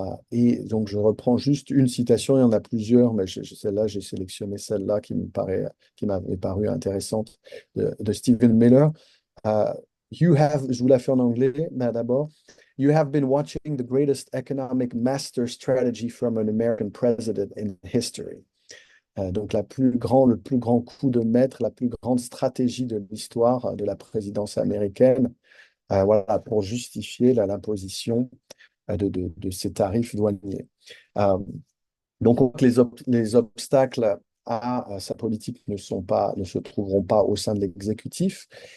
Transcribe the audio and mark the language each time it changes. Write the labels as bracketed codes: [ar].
[fr] Et donc je reprends juste une citation, il y en a plusieurs, mais celle-là, j'ai sélectionné celle-là qui m'avait paru intéressante de Stephen Miller. Uh, je vous la fais en anglais, mais d'abord. [en] You have been watching the greatest economic master strategy from an American president in history. [fr] Donc le plus grand coup de maître, la plus grande stratégie de l'histoire de la présidence américaine, voilà, pour justifier l'imposition de ces tarifs douaniers. Euh, donc, les obstacles à sa politique ne se trouveront pas au sein de l'exécutif.